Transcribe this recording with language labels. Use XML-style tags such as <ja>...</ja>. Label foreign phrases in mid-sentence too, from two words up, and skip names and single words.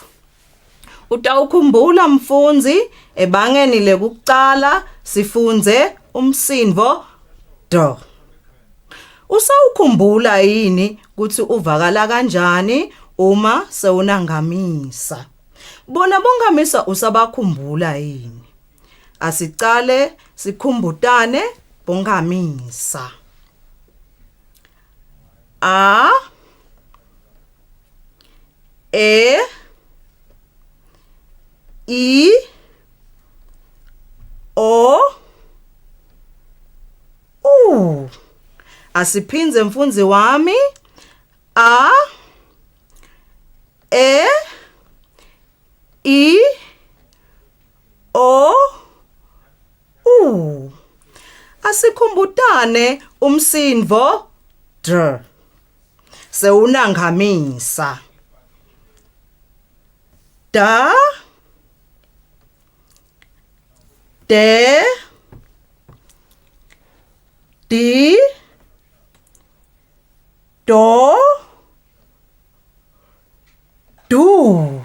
<ss>Utawukhumbula mfundzi ebangeni lekucala sifunze umsindvo d. Usawukhumbula yini ukuthi uvakala kanjani uma sewunangamisa? Bona bongamisa usabakhumbula yini? Asicale sikhumbutane bongamisa. A, E, I, O, U. Asiphinze mfundzi wami. A, E, I, O, U. Asikhumbutane umsindvo d. Sewunangamisa. Da, de, di, do, du.</ss>